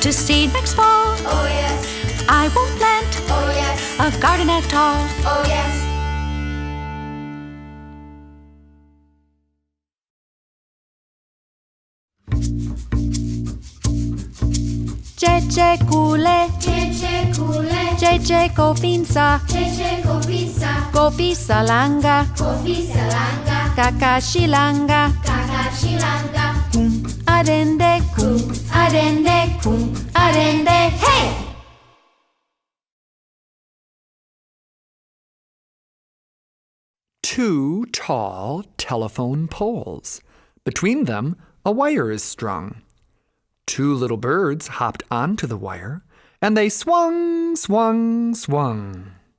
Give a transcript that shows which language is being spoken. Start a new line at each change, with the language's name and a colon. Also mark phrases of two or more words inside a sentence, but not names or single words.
English: to see next fall, oh yes, I won't plant oh yes, a garden at all. oh yes.
Akan: JJ Kule, Cece kule, JJ Kofinsa, cece kofisa, Kofisa Langa, kofisa langa, Kakashi Langa, kakashi langa, Adende, adende, hey!
English: Two tall telephone poles. Between them, a wire is strung. Two little birds hopped onto the wire, and they swung, swung, swung.